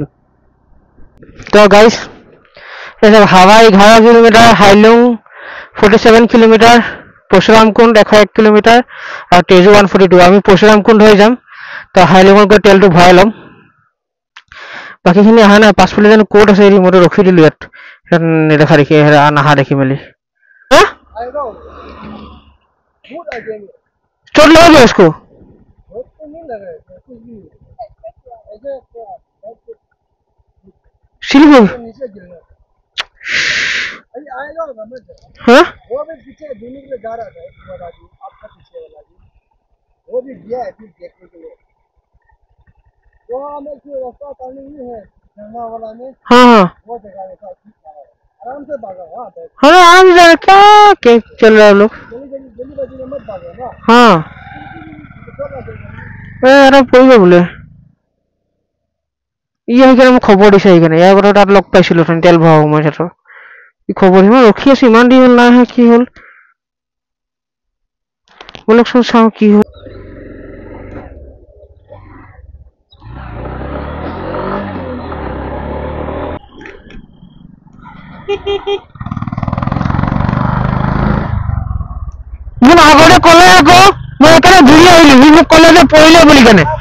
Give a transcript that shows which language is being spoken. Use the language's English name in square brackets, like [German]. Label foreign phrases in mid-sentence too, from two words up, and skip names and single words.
[Assamese] তো গাইজ হাৱা 11 কিলোমিটাৰ, হাইলুং 47 কিলোমিটাৰ, পৰশুৰামকুণ্ড 101 কিলোমিটাৰ আৰু তেজু 142। আমি পৰশুৰামকুণ্ড হৈ যাম, তো হাইলুঙত গৈ তেলটো ভৰাই ল'ম। বাকীখিনি অহা নাই, পাছফালে জানো ক'ত আছে, মইতো ৰখি দিলো ইয়াত নেদেখা দেখি, নাহা দেখি মেলি। [Hindi] चोट लगा क्या उसको? स्लिप हो हाँ? वो भी पीछे धोने के लिए जा रहा था, आपका पीछे वाला जी वो भी गया है फिर देखने के लिए। वो हमें रास्ता पानी नहीं है गंगा वाला में। हाँ वो जगह था, आराम से भागा। हाँ आराम से क्या चल रहा है लोग, जल्दीबाजी में मत भागो ना। [Assamese] हाँ [Bangla] আরে পড়বে বলে [Assamese] সেইকাৰণে মোক খবৰ দিছে, সেইকাৰণে ইয়াৰ কথা তাত লগ পাইছিলো তেল ভৰাব মই তাত কি খবৰ মই ৰখি আছো, ইমান দেৰি হ'ল নাই কি হ'ল বলকচোন চাওঁ কি হ'ল। মোক আগতে ক'লে আকৌ মই সেইকাৰণে ঘূৰি আহিলো, সি মোক ক'লে যে পৰিলে বুলি কেনে।